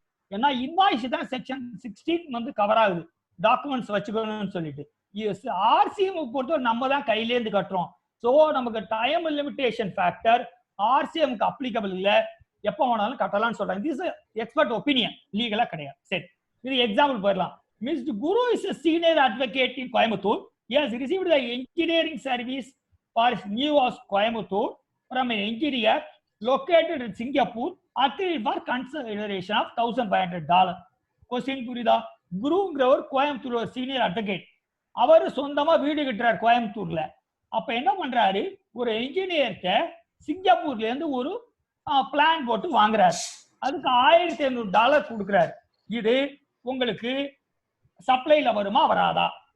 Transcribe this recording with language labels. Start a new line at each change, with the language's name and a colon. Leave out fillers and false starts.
Tamil: ஏன்னா இன்வாய்ஸ் தான் செக்ஷன் 16 வந்து கவர் ஆகுது, டாக்குமெண்ட்ஸ் வச்சுக்கணும்னு சொல்லிட்டு. ஆர்சிஎம் பொறுத்தவரை நம்ம தான் கையில இருந்து கட்டுறோம். சோ நமக்கு டைம் லிமிடேஷன் ஃபேக்டர் ஆர்சிஎம்க்கு அப்ளிகபிள் இல்ல, எப்ப வேணாலும் கட்டலாம்னு சொல்றாங்க.
English: this expert opinion,
Tamil: லீகலா கிடையாது. சரி, இது எக்ஸாம்பிள் போயிடலாம்.
English: Mister Guru is a senior advocate in Coimbatore. He has received the engineering service for his new house Coimbatore from an engineer located in Singapore agreed for consideration of $1,500.
Tamil: Question புரியுதா? குருங்கிறவர் Coimbatore senior advocate, அவர் சொந்தமா வீடு கட்டுறாரு கோயம்புத்தூர்ல. அப்ப என்ன பண்றாரு, ஒரு என்ஜினியர்கிட்ட சிங்கப்பூர்ல இருந்து ஒரு பிளான் போட்டு வாங்குறாரு. அதுக்கு $1,500 கொடுக்குறாரு. இது உங்களுக்கு சப்ளைல வருமா வராதா?